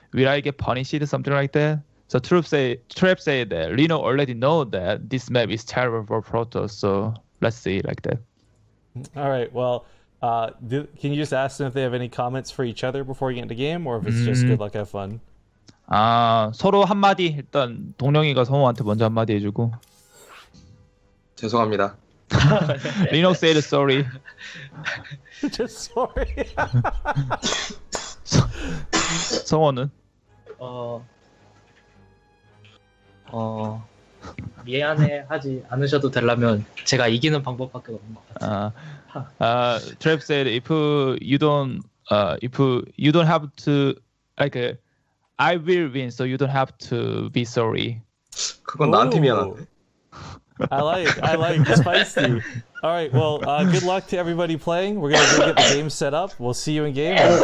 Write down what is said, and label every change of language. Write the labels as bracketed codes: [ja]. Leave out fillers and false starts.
[en] Will I get punished or something like that?" So Trev said that Reno already know that this map is terrible for Protoss, so let's see like that. All right, well, can you just ask them if they have any comments for each other before you get into game, or if it's just good luck, have fun? [ko] 서로 한마디 일단 동령이가 성우한테 먼저 한마디 해주고. 죄송합니다. [en] Reno said sorry. Just sorry. [ko] 성원은? 미안해하지 않으셔도 되려면 제가 이기는 방법밖에 없는 것 같아요. [en] Trap said if you don't have to I will win, so you don't have to be sorry. [ko] 그건 나한테 Ooh. 미안한데. [en] I like spicy. All right, well, good luck to everybody playing. We're gonna go get the game set up. We'll see you in game.